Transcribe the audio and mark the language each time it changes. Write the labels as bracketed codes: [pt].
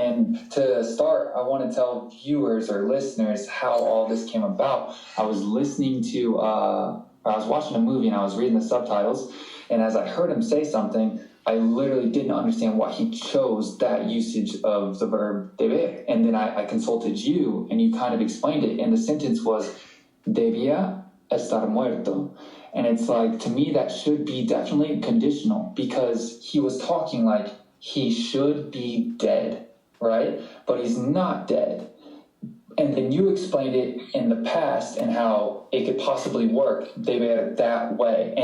[en] And to start, I want to tell viewers or listeners how all this came about. I was watching a movie and I was reading the subtitles. And as I heard him say something, I literally didn't understand why he chose that usage of the verb deber. And then I consulted you, and you kind of explained it. And the sentence was, [es] debía estar muerto. [en] And it's like, to me, that should be definitely conditional, because he was talking like he should be dead, right? But he's not dead. And then you explained it in the past and how it could possibly work deber that way.